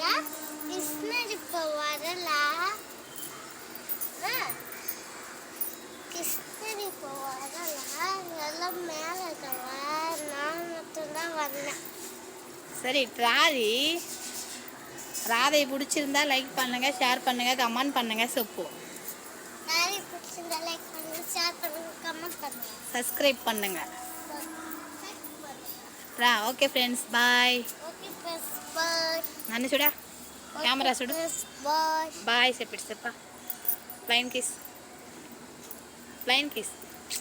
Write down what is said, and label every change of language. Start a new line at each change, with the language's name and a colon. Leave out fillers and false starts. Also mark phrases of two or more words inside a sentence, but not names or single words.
Tamil: கிருஷ்ணர் இப்போ வரலா, கிருஷ்ணர் இப்போ வரலா, எல்லாம் மேலே இருக்கவா, நான் மட்டும்தான் வரேன். சரி ராதி, ராதையை பிடிச்சிருந்தா லைக் பண்ணுங்க, ஷேர் பண்ணுங்க, கமெண்ட் பண்ணுங்க. செப்பு ராதை பிடிச்சிருந்தா லைக் பண்ணுங்க, ஷேர் பண்ணுங்க, கமெண்ட் பண்ணுங்க, சப்ஸ்கிரைப் பண்ணுங்க.
English: రా okay friends bye. okay friends bye.
Telugu: నన్ను చూడా, కెమెరా చూడు. బాయ్ బాయ్ చెప్పిడు చెప్ప.
English: flying kiss, flying kiss.